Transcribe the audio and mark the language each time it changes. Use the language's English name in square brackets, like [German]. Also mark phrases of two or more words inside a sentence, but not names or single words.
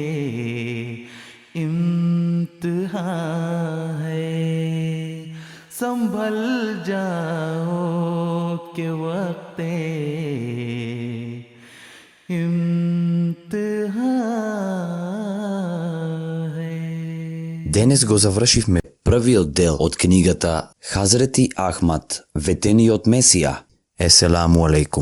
[Urdu] امتحان ہے، سنبھل جاؤ کہ وقتِ امتحان ہے. [Macedonian] Денес го завршивме првиот дел од книгата Хазрети Ахмад, ветениот Месија. [Arabic] السلام عليكم.